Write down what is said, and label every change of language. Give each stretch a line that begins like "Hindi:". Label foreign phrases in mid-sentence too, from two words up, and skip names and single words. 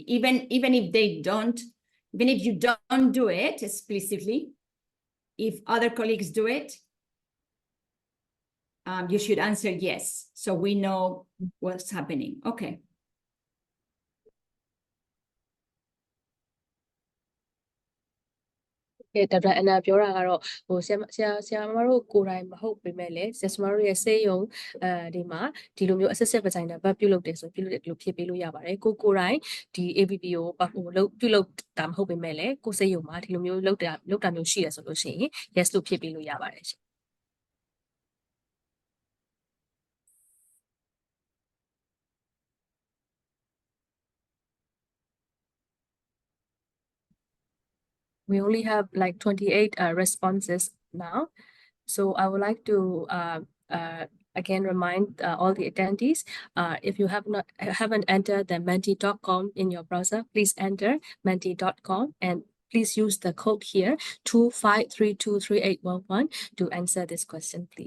English: Even if they don't, even if you don't do it explicitly, if other colleagues do it, you should answer yes. So we know what's happening. Okay. Dr.
Burmese: Ana ပြောတာကတော့ဟိုဆရာမတို့ကိုယ်တိုင်မဟုတ်ပေမဲ့လည်းဆရာမတို့ရဲ့စေ ယုံဒီမှာဒီလိုမျိုး
English: assisted vagina birth
Burmese: ပြုလုပ်တယ်ဆိုပြုလုပ်တယ်လို့ဖြေပေးလို့ရပါတယ်ကိုယ်တိုင်ဒီ AVB ကိုဟိုပြုလုပ်တာမဟုတ်ပေမဲ့လည်းကိုယ်စေယုံမှာဒီလိုမျိုးလုပ်တာမျိုးရှိရဆိုလို့ရှိရင် yes လို့ဖြေပေးလို့ရပါတယ်ရှင်
English: We only have like 28 responses now. So I would like to again remind all the attendees, if you haven't entered the menti.com in your browser, please enter menti.com and please use the code here 25323811 to answer this question, please.